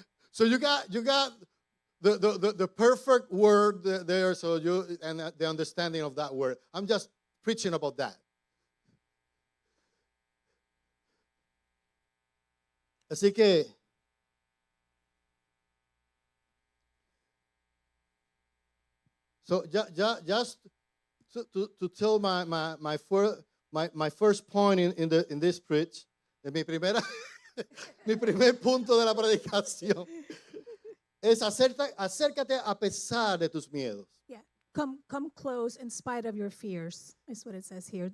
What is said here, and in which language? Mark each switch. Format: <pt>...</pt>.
<en>So you got the perfect word there, so you and the understanding of that word. I'm just preaching about that.</en> <es>Así que</es> <en>just to tell my first point in this preach,</en> <es>mi primer punto de la predicación es acércate a pesar de tus miedos.</es> <en>Yeah. Come close in spite of your fears, is what it says here.</en>